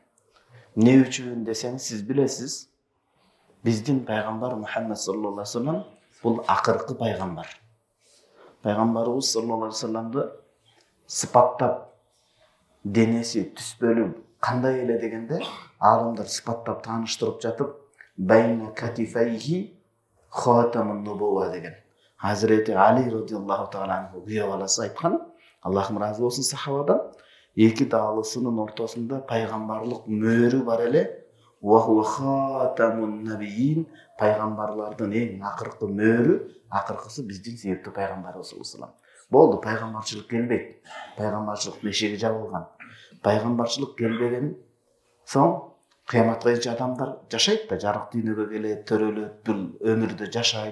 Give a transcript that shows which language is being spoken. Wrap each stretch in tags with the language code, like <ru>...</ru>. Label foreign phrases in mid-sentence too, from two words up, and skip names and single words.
<ky>Эмне үчүн десеңиз, сиз билесиз, биздин пайгамбар Мухаммад</ky> <ar>صلى الله عليه وسلم</ar> <ky>бул акыркы пайгамбар. Пайгамбарыбыз</ky> <ar>صلى الله عليه وسلم</ar> <ky>сыпаттап, денеси, түс бөлүгү кандай эле дегенде, аалымдар сыпаттап тааныштырып жатып,</ky> <ar>بين كتفيه خاتم النبوة</ar> <ky>деген. Hazreti Ali</ky> <ar>رضي الله تعالى عنه</ar> <ky>күйөө баласы айткан, Аллахым разы болсун сахабадан, эки даалысынын ортосунда пайгамбарлык мөөрү бар эле,</ky> <ar>وهو خاتم النبيين,</ar> <ky>пайгамбарлардын эң акыркы мөөрү, акыркысы биздин сүйүктүү пайгамбарыбыз</ky> <ar>صلى الله عليه وسلم.</ar> <ky>Болду, пайгамбарчылык келбейт. Пайгамбарчылык бешеги жабылган. Пайгамбарчылык келбеген соң кыяматка чейин адамдар жашайт да, жарык дүйнөгө келет, төрөлөт, бул өмүрдө жашайт.</ky>